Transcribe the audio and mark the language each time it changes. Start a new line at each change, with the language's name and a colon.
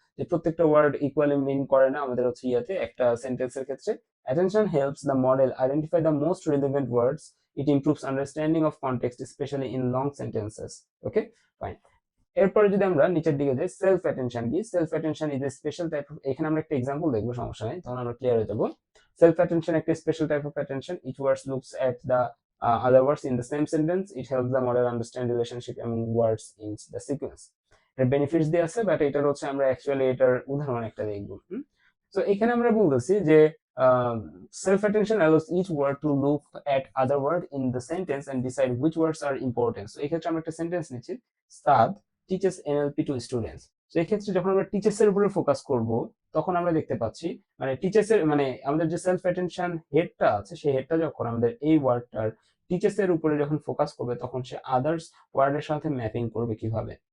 Bangla: যে প্রত্যেকটা word equally মিন করে না আমাদের হচ্ছে ইয়াতে একটা সেন্টেন্সের ক্ষেত্রে।
English: Attention helps the model identify the most relevant words. It improves understanding of context, especially in long sentences. Okay, fine.
Bangla: এরপরে যদি আমরা নিচের দিকে যাই,
English: Self attention কি? Self attention is a special type of,
Bangla: এখানে আমরা একটা एग्जांपल দেখব, সমস্যা নেই, তখন আমরা ক্লিয়ার হয়ে যাব।
English: Self attention একটা special type of attention, each words looks at the other words in the same sentence. It helps the model understand relationship among words in the sequence.
Bangla: এর বেনিফিটস দিয়ে আছে, বাট এটার হচ্ছে আমরা actually এটার উদাহরণ একটা দেখব। সো এখানে আমরা বলতেছি যে
English: self attention allows each word to look at other word in the sentence and decide which words are important.
Bangla: So এক্ষেত্রে আমরা একটা সেন্টেন্স নিচ্ছি,
English: Saad teaches NLP to students.
Bangla: তো এক্ষেত্রে যখন আমরা টিচার্স এর উপরে ফোকাস করব তখন আমরা দেখতে পাচ্ছি মানে টিচার্স এর মানে আমাদের যে সেলফ অ্যাটেনশন হেডটা আছে সেই হেডটা যখন আমাদের এই ওয়ার্ডটার টিচার্স এর উপরে যখন ফোকাস করবে তখন সে আদার্স ওয়ার্ডের সাথে ম্যাপিং করবে কিভাবে।